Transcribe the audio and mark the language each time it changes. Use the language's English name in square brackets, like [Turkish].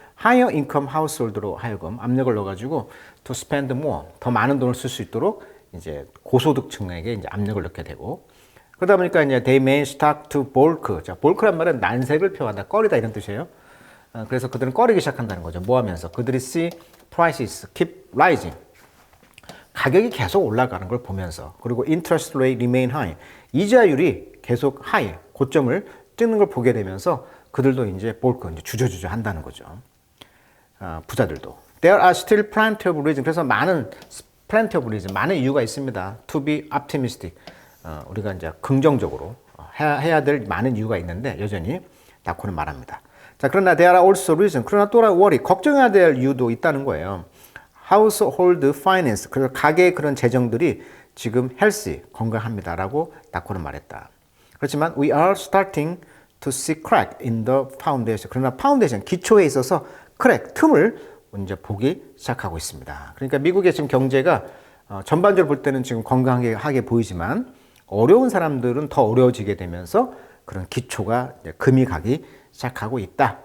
[Korean] higher income household로 하여금 압력을 넣어가지고 [English] to spend more, [Korean] 더 많은 돈을 쓸 수 있도록 이제 고소득층에게 이제 압력을 넣게 되고, 그러다 보니까 이제 [English] they may start to bulk. [Korean] 자, bulk란 말은 난색을 표하다, 꺼리다 이런 뜻이에요. 그래서 그들은 꺼리기 시작한다는 거죠. 뭐 하면서? 그들이 [English] see prices keep rising. [Korean] 가격이 계속 올라가는 걸 보면서, 그리고 [English] interest rate remain high, [Korean] 이자율이 계속 high, 고점을 찍는 걸 보게 되면서 그들도 이제 볼크, 이제 주저주저 한다는 거죠. 부자들도. [English] There are still plenty of reasons. [Korean] 그래서 plenty of reasons, 많은 이유가 있습니다. [English] To be optimistic. [Korean] 우리가 이제 긍정적으로 해야 될 많은 이유가 있는데 여전히 다코는 말합니다. 자, 그러나 [English] there are also reasons. [Korean] 그러나 또 worry, 걱정해야 될 이유도 있다는 거예요. household finance, 그래서 가계의 그런 재정들이 지금 healthy, 건강합니다라고 다코는 말했다. 그렇지만 [English] we are starting to see crack in the foundation. [Korean] 그러나 파운데이션, 기초에 있어서 crack, 틈을 이제 보기 시작하고 있습니다. 그러니까 미국의 지금 경제가 전반적으로 볼 때는 지금 건강하게 보이지만 어려운 사람들은 더 어려워지게 되면서 그런 기초가 이제 금이 가기 시작하고 있다.